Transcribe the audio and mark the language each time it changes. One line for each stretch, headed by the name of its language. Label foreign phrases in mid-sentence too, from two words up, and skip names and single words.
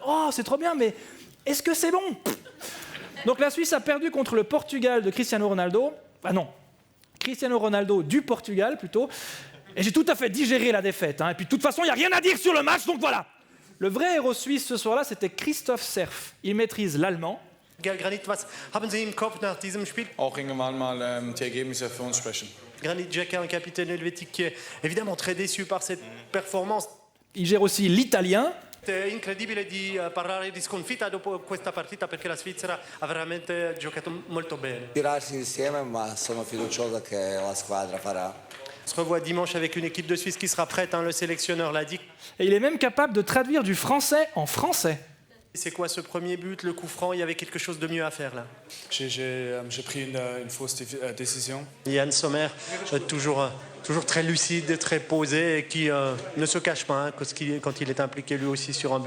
French: Oh, c'est trop bien, mais est-ce que c'est bon? Donc la Suisse a perdu contre le Portugal de Cristiano Ronaldo. Ah non, Cristiano Ronaldo du Portugal plutôt. Et j'ai tout à fait digéré la défaite. Et puis de toute façon, il n'y a rien à dire sur le match, donc voilà. Le vrai héros suisse ce soir-là, c'était Christoph Serf. Il maîtrise l'allemand.
German: Granit, was haben Sie im Kopf nach diesem Spiel? Auch irgendwann mal die Ergebnisse für uns sprechen.
French: Granit Xhaka, un capitaine helvétique qui est évidemment très déçu par cette performance. Il gère aussi l'italien.
Italian: È incredibile di parlare di sconfitta dopo questa partita perché la Svizzera ha veramente giocato molto bene. Tirarsi insieme, ma sono fiducioso che la squadra farà.
French: On se revoit dimanche avec une équipe de Suisse qui sera prête, le sélectionneur l'a dit. Et il est même capable de traduire du français en français. C'est quoi ce premier but, le coup franc? Il y avait quelque chose de mieux à faire là. J'ai pris une fausse décision. Yann Sommer, toujours très lucide, très posé et qui ne se cache pas quand il est impliqué lui aussi sur un but.